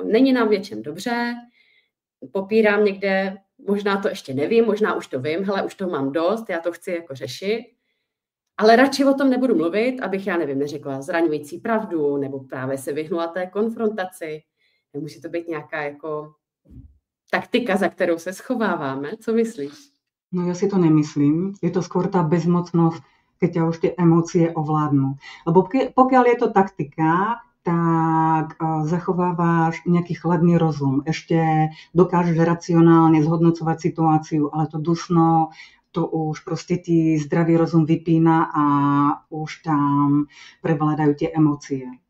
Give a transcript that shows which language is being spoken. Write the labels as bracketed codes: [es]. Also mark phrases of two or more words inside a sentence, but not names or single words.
[cs] Není nám věčem dobře, popírám někde, možná to ještě nevím, možná už to vím, hele, už toho mám dost, já to chci jako řešit, ale radši o tom nebudu mluvit, abych, já nevím, neřekla zraňující pravdu, nebo právě se vyhnula té konfrontaci. Nemůže to být nějaká jako taktika, za kterou se schováváme. Co myslíš? [sk] No ja si to nemyslím. Je to skôr tá bezmocnosť, keď ťa už tie emócie ovládnu. Lebo pokiaľ je to taktika, tak zachovávaš nejaký chladný rozum. Ešte dokážeš racionálne zhodnocovať situáciu, ale to dusno, to už proste ti zdravý rozum vypína a už tam prevládajú tie emócie.